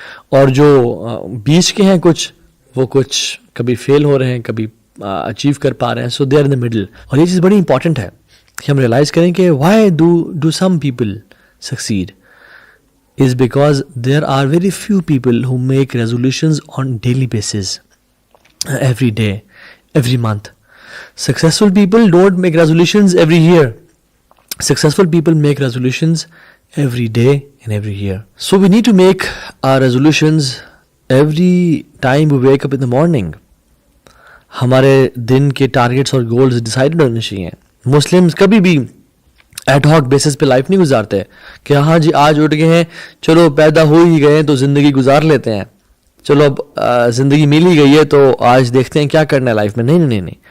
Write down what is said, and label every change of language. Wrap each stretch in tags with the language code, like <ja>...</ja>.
<ur>اور جو بیچ کے ہیں کچھ, وہ کچھ کبھی فیل ہو رہے ہیں, کبھی اچیو کر پا رہے ہیں.</ur> <en>So they are in the middle.</en> <ur>اور یہ چیز بڑی امپورٹنٹ ہے کہ ہم ریئلائز کریں کہ</ur> <en>why do some people succeed is because there are very few people who make resolutions on daily basis, every day, every month. Successful people don't make resolutions every year. Successful people make resolutions every day and every year. So we need to make our resolutions every time we wake up in the morning.</en> <ur>ہمارے دن کے targets اور goals decide ہونے چاہیے. Muslims کبھی بھی ad hoc basis پہ life نہیں گزارتے کہ ہاں جی آج اٹھ گئے ہیں, چلو پیدا ہو ہی گئے ہیں تو زندگی گزار لیتے ہیں, چلو اب زندگی مل ہی گئی ہے تو آج دیکھتے ہیں کیا کرنا ہے لائف میں. نہیں.</ur>